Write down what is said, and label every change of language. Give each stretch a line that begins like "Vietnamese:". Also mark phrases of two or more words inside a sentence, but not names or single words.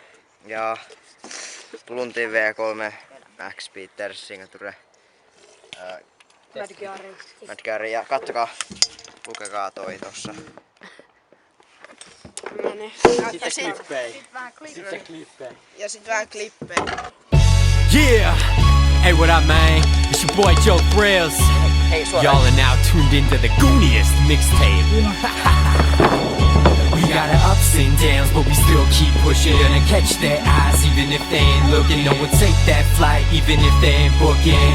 Finnish: Ja Bluntin V3 Max Peter Signature. Madgari. Ja kattokaa, lukekaa toi tossa. No niin. Ja sit vähän klippejä.
English: Yeah! Hey, what up, man? It's your boy Joe Thrills. Y'all are now tuned into the gooniest mixtape. We got our ups and downs, but we still keep pushing. Gonna catch their eyes, even if they ain't looking. No one take that flight, even if they ain't booking.